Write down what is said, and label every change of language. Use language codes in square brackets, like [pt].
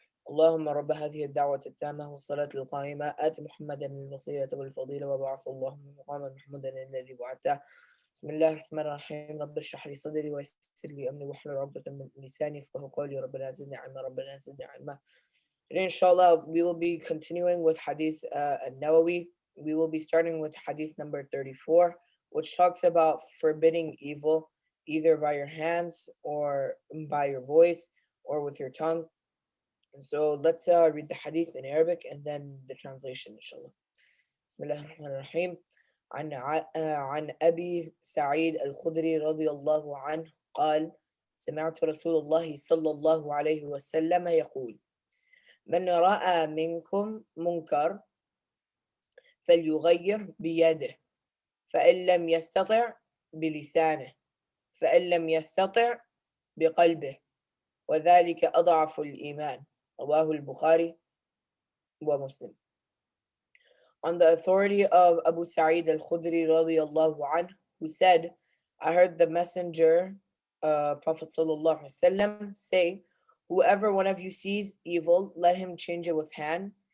[ar] اللهم رب هذه الدعوة التامة والصلاة القائمة آت محمدا الوسيلة والفضيلة وبعث اللهم مقاما محمودا الذي وعدته. بسم الله الرحمن الرحيم. رب اشرح لي صدري ويسر لي أمري واحلل عقدة من لساني يفقهوا قولي. ربنا زدني علما، ربنا زدني علما. [en] Today, inshallah, we will be continuing with Hadith al-Nawawi. We will be starting with Hadith number 34, which talks about forbidding evil either by your hands or by your voice or with your tongue. And so let's read the Hadith in Arabic and then the translation, inshallah. [ar] بسم الله الرحمن الرحيم. عن أبي سعيد الخدري رضي الله عنه قال: سمعت رسول الله صلى الله عليه وسلم يقول: من رأى منكم منكر فليغير بيده، فإن لم يستطع بلسانه، فإن لم يستطع بقلبه، وذلك أضعف الإيمان. رواه البخاري ومسلم. [en] On the authority of Abu Sa'id al-Khudri radiyallahu anhu, who said, I heard the messenger, Prophet sallallahu alaihi wasallam, say, whoever one of you sees evil, let him change it with hand.